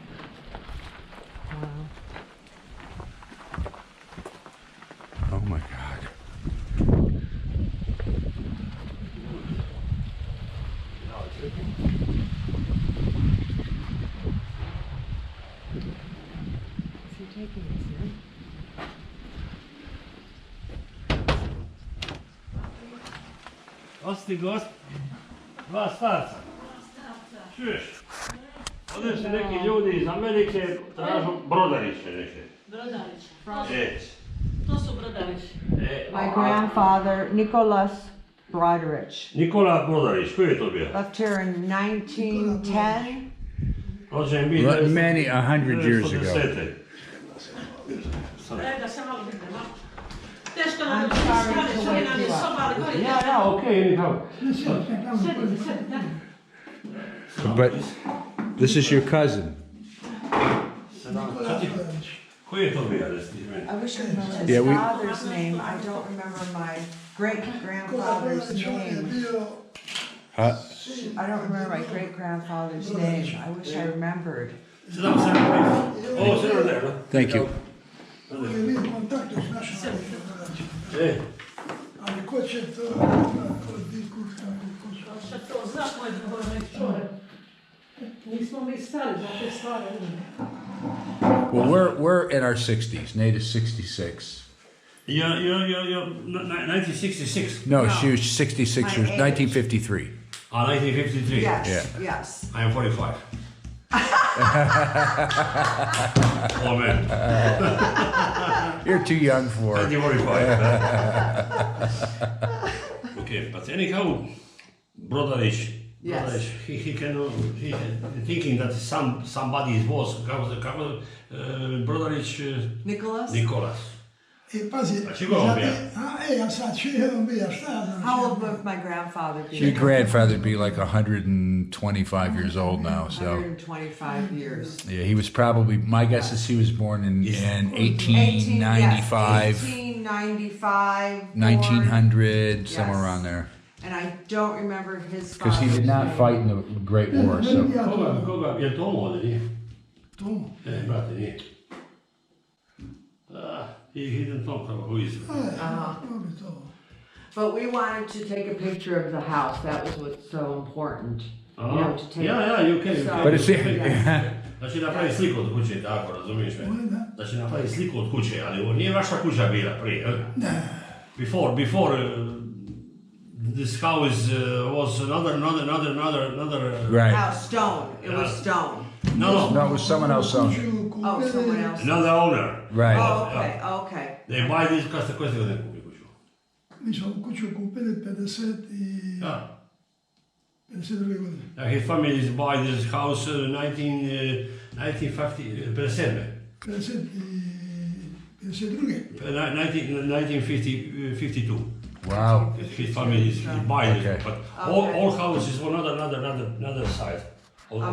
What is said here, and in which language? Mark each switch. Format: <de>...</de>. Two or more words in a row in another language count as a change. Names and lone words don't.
<en>Oh my God. Is he taking this in?</en> <hr>Osti gost, dva starca. Čuješ? Ovdje su neki ljudi iz Amerike tražu Brodariće neke. Brodarić. To su Brodarić.</hr> <en>My grandfather, Nicholas Broderich,</en> <hr>Nikola Brodarić, koji je to bio?</hr> <en>left here in 1910.</en> <hr>Rođen bi</hr> <en>Many, 100 years ago.</en> <hr>Da se malo vidimo. Teško nam</hr> <en>I'm sorry to</en> <hr>nam</hr> <en>wake</en> <hr>je</hr> <en>you up.</en> <hr>soba, ali gori.</hr> <en>Ja, okej, anyhow.</en> <hr>Sedite.</hr> <en>But this is your cousin.</en> <hr>Koji je to bio?</hr> <en>I wish I remember his Yeah, we- father's name. I don't remember my great-grandfather's name. I don't remember my great-grandfather's name. I wish I remembered.</en> <hr>Ovo se ne da.</hr> <en>Thank you.</en> <hr>Ali ko će to Šta to zna moj dvornik čovjek. Nismo mi stari za te stvari.</hr> <en>Well, we're in our 60s. Nate is 66. You're 1966. No, she was 66 My years, age. 1953. 1953. Yes, Yeah. yes. I am 45. Oh man. You're too young for it. 45. Okay, but anyhow, Brodarić. Yes. He thinking that somebody was Brodarić Nicholas? Nikolas.</en> <hr>I pazi, A čega on bija? ja sad čujem bija, šta znam.</hr> <en>How old would my grandfather be? Your grandfather'd be like 125 years old now, so 125 years. yeah, he was probably, my guess is he was born in 1895, 1895. 1900, somewhere Yes. around there. And I don't remember his Because he did not fight in the Great War, so.</en> <hr>Koga, je to ovo ovdje, nije? Tu. Brate, nije.</hr> <en>He didn't talk about who is.</en> <hr>Dobro to.</hr> <en>But we wanted to take a picture of the house. That was what's so important. You know, to take. Yeah, you can. So- But it's,</en> <hr>Da će napraviti sliku od kuće, tako, razumiješ me? Da. Da će napraviti sliku od kuće, ali ovo nije vaša kuća bila prije, jel? Ne.</hr> <en>Before this house was another. right. House stone. It was stone. No, No, it was someone else owned it.</en> <hr>Kuću</hr> <en>Oh,</en> <hr>kupili.</hr> <en>someone else. another owner. Right. Oh, okay, okay. They buy this,</en> <hr>koje ste godine kupili kuću? Mi smo kuću kupili 52. godine.</hr> <en>His family buy this house 1950, 52. 1952. Wow. His family is buy this, Okay. but Okay. all houses on another side of the</en>